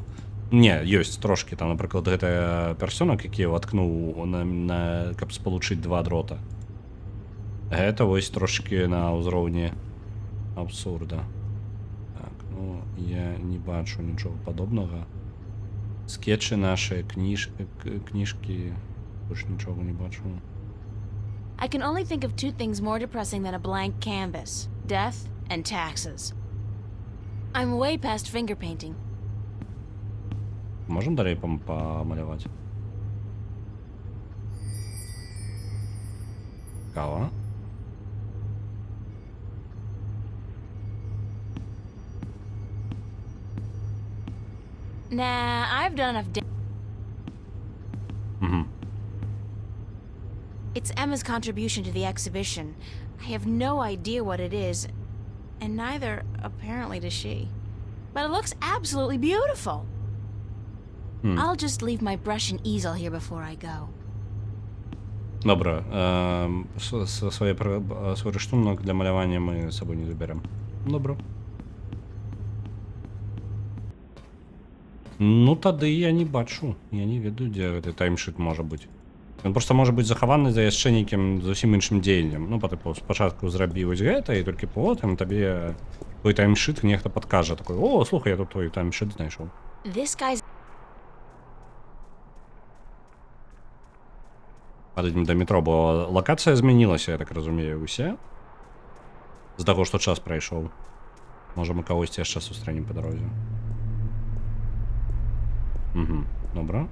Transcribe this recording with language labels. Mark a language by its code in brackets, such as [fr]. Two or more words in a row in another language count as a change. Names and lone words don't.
[be] Не, ёсць трошкі, там, напрыклад, гэта персонак, які ваткнуў каб спалучыць два дрота. Гэта вось трошкі на ўзроўні абсурда. Так, ну, я не бачу нічога падобнага. Скетчы нашы, кніжкі, больш нічога не бачу. [en] I can only think of two things more depressing than a blank canvas. Death and taxes. I'm way past finger painting. [be] Можем далей памаляваць? Цікава. [en] Nah, I've done enough It's Emma's contribution to the exhibition. I have no idea what it is, and neither, apparently, does she. But it looks absolutely beautiful. I'll just leave my brush and easel here before I go. [be] Добра, свой рыштунак для малявання мы з сабой не заберем. Добра. Ну, тады я не бачу. Я не ведаю, дзе гэты таймшыт можа быць. Ён проста можа быць захаваны за яшчэ нейкім зусім іншым дзеяннем. Ну, па тыпу, спачатку зрабі вось гэта, і толькі потым табе твой таймшыт нехта падкажа такой: "О, слухай, я тут твой таймшыт знайшоў". [en] This guy's... [be] Падаем да метро, бо лакацыя змянілася, я так разумею, усе. З таго, што час прайшоў. Можа, мы кагосьці яшчэ сустрэнем па дарозе. Добра.